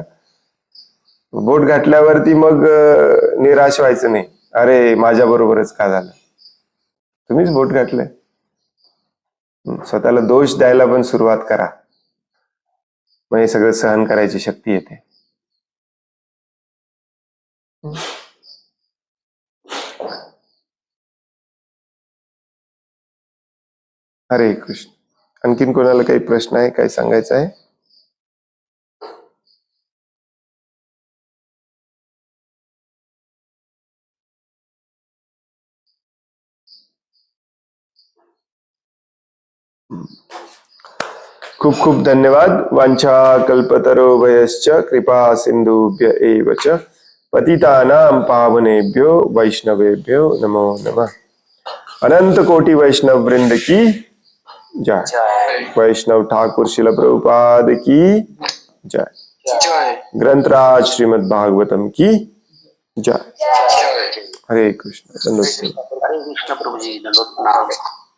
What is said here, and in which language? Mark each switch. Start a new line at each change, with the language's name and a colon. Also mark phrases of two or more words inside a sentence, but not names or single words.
Marathi: बोट घातल्यावरती मग निराश व्हायचं नाही, अरे माझ्या बरोबरच का झालं. तुम्हीच बोट घातलंय. स्वतःला दोष द्यायला पण सुरुवात करा, मग हे सगळं सहन करायची शक्ती येते.
Sanskrit: हरे कृष्ण.
Marathi: आणखीन कोणाला काही प्रश्न आहे, काही सांगायचं आहे. खूप खूप धन्यवाद.
Sanskrit: वांछा कल्पतरोभयश्च कृपा सिंधुभ्य एव च पतितानां पावनेभ्यो वैष्णवेभ्यो नमो नमः.
Hindi: अनंत कोटि वैष्णव वृंद की जय. वैष्णव ठाकुर शिल प्रभुपाद की जय. ग्रंथराज श्रीमद् भागवतम की जय.
Sanskrit: हरे कृष्ण.
Hindi: हरे कृष्ण प्रभु जी, दंडवत प्रणाम.